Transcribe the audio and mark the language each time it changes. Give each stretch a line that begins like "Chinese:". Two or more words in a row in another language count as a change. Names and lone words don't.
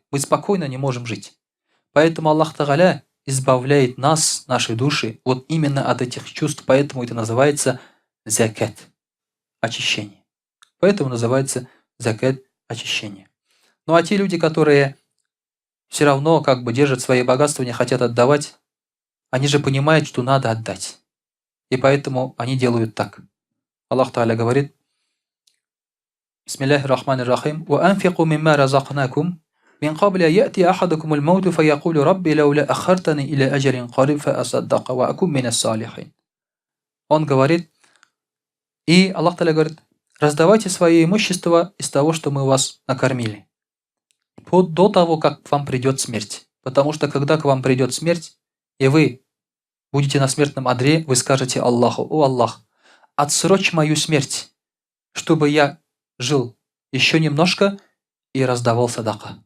Russian: Мы спокойно не можем жить. Поэтому Аллах Тааля избавляет нас, наши души, вот именно от этих чувств, поэтому это называется закат, очищение. Поэтому называется закат, очищение. Ну а те люди, которые все равно как бы держат свои богатства, не хотят отдавать, они же понимают, что надо отдать. И поэтому они делают так. Аллах Тааля говорит,
Arabic: بسم الله الرحمن الرحيم, وَأَنْفِقُوا مِمَّا رَزَقْنَاكُمْ من قبل يأتي أحدكم الموت فيقول ربي لولا أخرتني إلى أجل قريب فأصدق وأكون من الصالحين.
Russian: Он говорит, и Аллах Та'аля говорит, раздавайте свое имущество из того, что мы вас накормили, до того, как к вам придет смерть. Потому что когда к вам придет смерть, и вы будете на смертном одре, вы скажете Аллаху, о Аллах, отсрочь мою смерть, чтобы я жил еще немножко и раздавал садака.